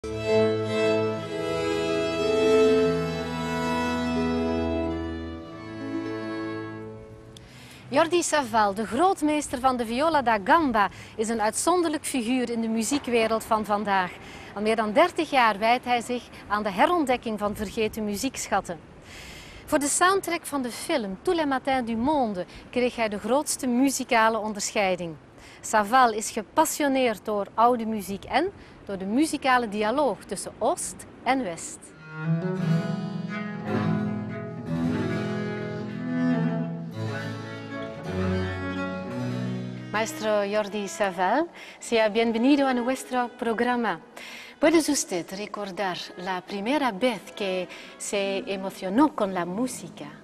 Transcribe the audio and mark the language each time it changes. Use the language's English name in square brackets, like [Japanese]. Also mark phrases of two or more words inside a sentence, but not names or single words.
[Dutch] Jordi Savall, de grootmeester van de viola da gamba, is een uitzonderlijk figuur in de muziekwereld van vandaag. Al meer dan 30 jaar wijdt hij zich aan de herontdekking van vergeten muziekschatten. Voor de soundtrack van de film Tous les matins du monde kreeg hij de grootste muzikale onderscheiding. Savall is gepassioneerd door oude muziek en door de muzikale dialoog tussen Oost en West. [Spanish] Maestro Jordi Savall, sea bienvenido a nuestro programa. ¿Puede usted recordar la primera vez que se emocionó con la música?